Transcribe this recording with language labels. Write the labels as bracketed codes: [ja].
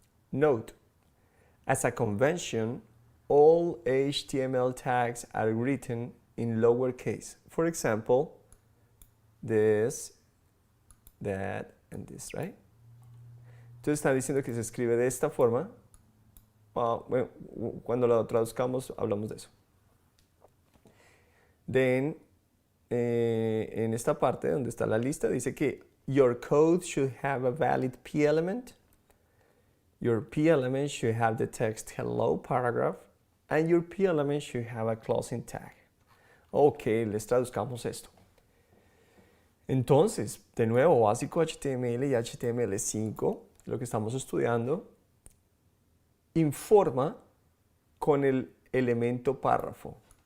[en] Note, as a convention, all HTML tags are written in lowercase. For example, this, that, and this, right? [es] Entonces está diciendo que se escribe de esta forma. Bueno, cuando lo traduzcamos hablamos de eso. Then, en esta parte donde está la lista dice que [en] your code should have a valid P element. Your P element should have the text hello paragraph. And your P element should have a closing tag. [es] Ok, les traduzcamos esto. Entonces, de nuevo, básico HTML y HTML5, lo que estamos estudiando, informa con el elemento párrafo.